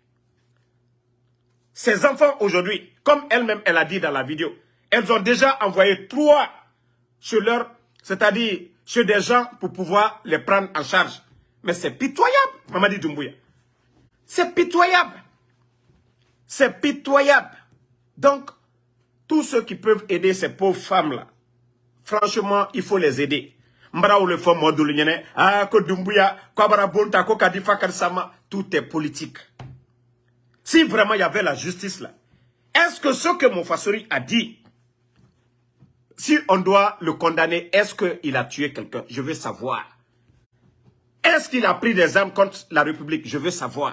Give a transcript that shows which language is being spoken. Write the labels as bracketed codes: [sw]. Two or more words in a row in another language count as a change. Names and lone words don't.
[fr] Ces enfants aujourd'hui, comme elle-même elle a dit dans la vidéo, elles ont déjà envoyé 3 chez leur, c'est-à-dire chez des gens pour pouvoir les prendre en charge. Mais c'est pitoyable, Mamadi Doumbouya. C'est pitoyable. C'est pitoyable. Donc, tous ceux qui peuvent aider ces pauvres femmes-là, franchement, il faut les aider. Mbara ou le fond Modoulienne, ko Doumbouya, ko Abara Bonta, ko Kadifa Karsama, tout est politique. Si vraiment il y avait la justice là, est-ce que ce que Monfassori a dit, si on doit le condamner, est-ce qu'il a tué quelqu'un? Je veux savoir. Est-ce qu'il a pris des armes contre la République? Je veux savoir.